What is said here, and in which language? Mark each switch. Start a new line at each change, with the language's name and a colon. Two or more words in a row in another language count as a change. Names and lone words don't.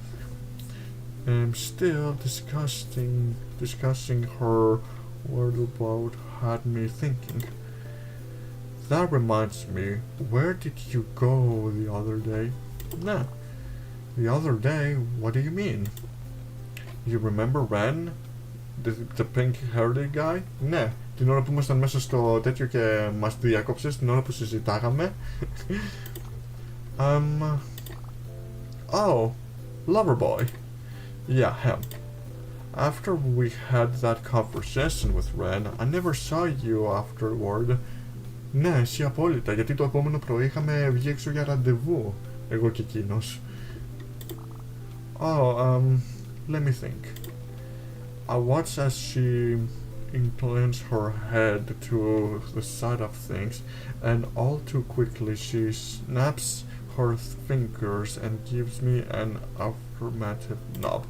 English: Still, discussing her whereabouts had me thinking. That reminds me, where did you go the other day? Nah, the other day? What do you mean? You remember Ren? The pink-haired guy?
Greek: Ναι, την ώρα που ήμασταν μέσα στο τέτοιο και μας διακόψες, την ώρα που συζητάγαμε.
English: Oh, Loverboy. Yeah, him. After we had that conversation with Ren, I never saw you afterward.
Greek: Ναι, εσύ απόλυτα, γιατί το επόμενο πρωί είχαμε βγει έξω για ραντεβού, εγώ και εκείνος.
English: Oh, let me think. I watch as she inclines her head to the side of things, and all too quickly she snaps her fingers and gives me an affirmative nod.